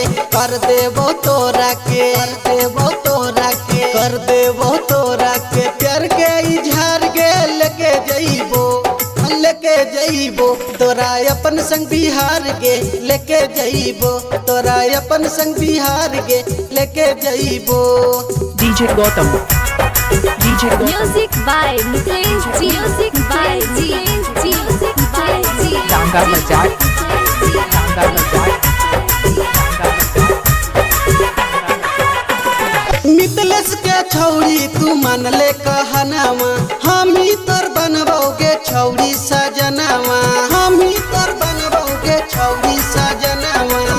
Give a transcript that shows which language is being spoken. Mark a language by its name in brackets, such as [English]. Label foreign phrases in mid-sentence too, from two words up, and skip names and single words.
[Magahi] कर देबो तोरा के, कर देबो तोरा के, कर देबो तोरा के प्यार के इजहार गे लेके जइबो। लेके जइबो तोरा अपन संग बिहार गे लेके जइबो। तोरा अपन संग बिहार गे लेके जइबो। DJ Gautam, DJ Gautam, [English] Music by Mithilesh G. Music by G. Music by G. [Magahi] डांगा बजाए, डांगा बजाए, डांगा बजाए। मिथिलेश के छौड़ी तू मान ले कहनावा। हम ही तोर बनबोगे छौड़ी सजनावा। हम ही तोर बनबोगे छौड़ी सजनावा।